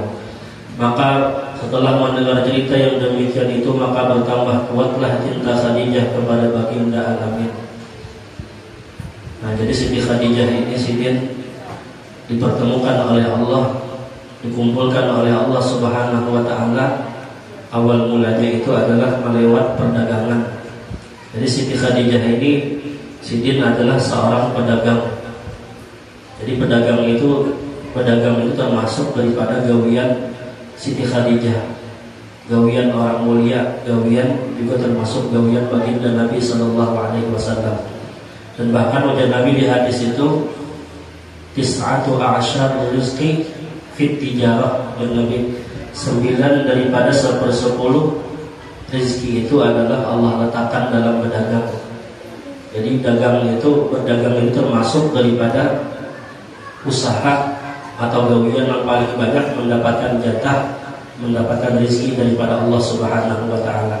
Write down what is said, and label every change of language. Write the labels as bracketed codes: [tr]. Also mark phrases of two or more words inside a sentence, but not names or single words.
[id] Maka setelah mendengar cerita yang demikian itu, maka bertambah kuatlah cinta Khadijah kepada baginda Al-Amin. Nah, jadi Siti Khadijah ini dipertemukan oleh Allah, dikumpulkan oleh Allah [ar] سبحانه وتعالى. [id] Awal mulanya itu adalah melewat perdagangan. [bjn] Jadi Siti Khadijah ini, Sidin adalah seorang pedagang. Jadi pedagang itu termasuk daripada gawian Siti Khadijah, gawian orang mulia, gawian juga termasuk gawian baginda Nabi [ar] صلى الله عليه وسلم. [bjn] Dan bahkan ujar Nabi di hadis itu, [ar] تسعة أعشار الرزق في التجارة, [bjn] dan Nabi 9 daripada 1/10 rezeki itu adalah Allah letakkan dalam berdagang. Jadi berdagang itu termasuk daripada usaha atau gawian yang paling banyak mendapatkan jatah, mendapatkan rezeki daripada Allah [ar] سبحانه وتعالى.